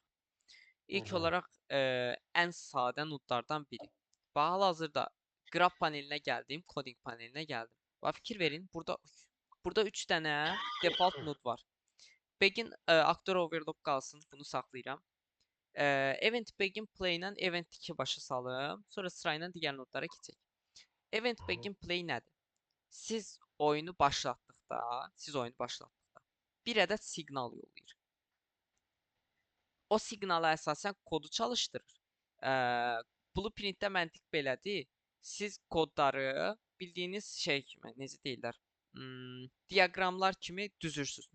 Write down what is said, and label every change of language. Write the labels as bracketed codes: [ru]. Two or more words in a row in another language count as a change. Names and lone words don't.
[az] İlk olaraq ən sadə nodlardan biri. Bax, hal-hazırda graph panelinə gəldim, coding panelinə gəldim. Bax, fikir verin, burada 3 dənə default nod var. [en] Begin actor overlock [az] qalsın, bunu saxlayıram. [en] Event begin play [az] ilə event 2 başa salım. Sonra sırayla digər nodlara keçək. [en] Event begin play [az] nədir? Siz oyunu başlatdıqda bir ədəd siqnal yollayır. O siqnala əsasən kodu çalışdırır. Blueprintdə məntiq belədir. Siz kodları bildiyiniz şey kimi, necə deyirlər, diaqramlar kimi düzürsüz.